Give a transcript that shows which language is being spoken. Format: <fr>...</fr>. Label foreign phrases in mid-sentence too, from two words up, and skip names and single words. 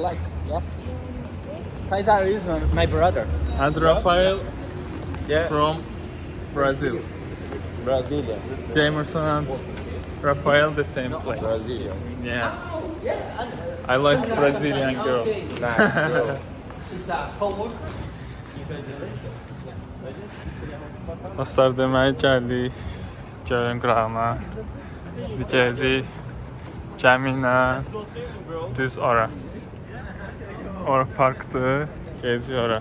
<en>black. Yeah. Faisal is my brother. and Rafael Yeah. from Brazil. Brasilia. Jamerson and Rafael the same place. Brasilia. Yeah. I like Brazilian girls. Nice, bro. It's a cold.</en> <az>Dostlar, deməli gəldik gölün qırağına. Gedəcəyik gəmi ilə düz ora. Ora parkdır, gedəcəyik ora.</az>